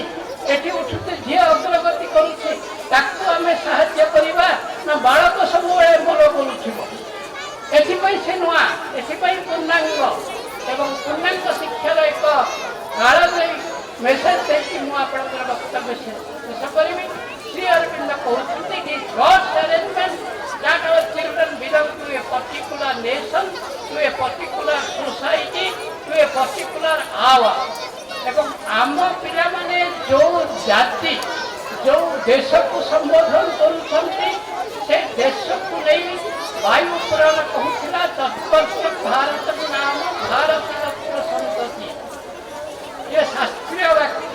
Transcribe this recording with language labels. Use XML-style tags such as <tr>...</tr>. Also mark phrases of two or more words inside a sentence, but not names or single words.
<or>ଏଠି ଉଠୁଛି ଯିଏ ଅଗ୍ରଗତି କରୁଛି ତାକୁ ଆମେ ସାହାଯ୍ୟ କରିବା ନା ବାଳକ ସବୁବେଳେ ମୋର ବୋଲୁଥିବ। ଏଥିପାଇଁ ସେ ନୂଆ ଏଥିପାଇଁ ପୂର୍ଣ୍ଣାଙ୍ଗ ଏବଂ ପୂର୍ଣ୍ଣାଙ୍ଗ ଶିକ୍ଷାର ଏକ କାଳଜୟୀ ମେସେଜ ଦେଇକି ମୁଁ ଆପଣଙ୍କର ବକ୍ତବ୍ୟ ଶେଷ କରିବି। ଶ୍ରୀ ଅରବିନ୍ଦ କହୁଛନ୍ତି କି</or> <en>God's arrangement that our children belong to a particular nation, to a particular society, to a particular hour.</en> <or>ଏବଂ ଆମ ପିଲାମାନେ ଯେଉଁ ଜାତି ଯେଉଁ ଦେଶକୁ ସମ୍ବୋଧନ କରୁଛନ୍ତି ସେ ଦେଶକୁ ନେଇ ବାୟୁ ପୁରାଣ କହୁଥିଲା</or> <sa>ତତ୍ପର୍ଷ ଭାରତ ନାମ ଭାରତ ରତ୍ନ ସନ୍ତତି।</sa> <or>ଏ ଶାସ୍ତ୍ରୀୟ ବାକ୍ୟ।</or>